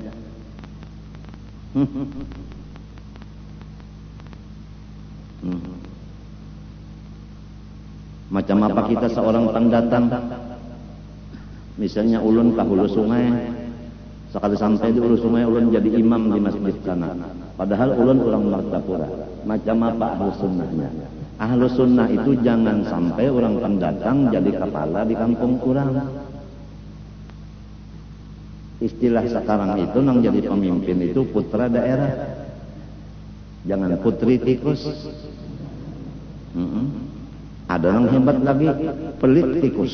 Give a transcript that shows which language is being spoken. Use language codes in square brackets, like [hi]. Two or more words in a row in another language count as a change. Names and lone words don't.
[id] Macam apa kita seorang pendatang? Misalnya ulun ke hulu sungai, Sekali sampai di Hulu Sungai ulun jadi imam di masjid sana. Padahal ulun orang Martapura. Macam apa [ar] أهل السنة? أهل السنة [id] itu jangan sampai orang pendatang jadi kepala di kampung kurang. Istilah sekarang itu nang jadi pemimpin itu putra daerah. Jangan putri tikus. Ada yang hebat lagi, pelit tikus.